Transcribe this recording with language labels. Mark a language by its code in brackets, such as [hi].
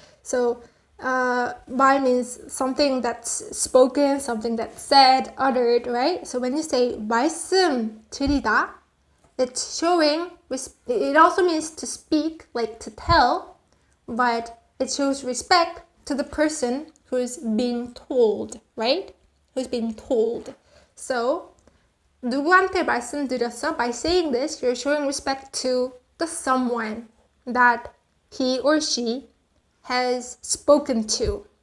[en] So 말 means something that's spoken, something that's said, uttered, right? So when you say 말씀 드리다, it's showing, it also means to speak, like to tell, but it shows respect to the person who's being told, right? Who's being told. [ko] So 누구한테 말씀드렸어? [en] By saying this, you're showing respect to the someone that he or she has spoken to.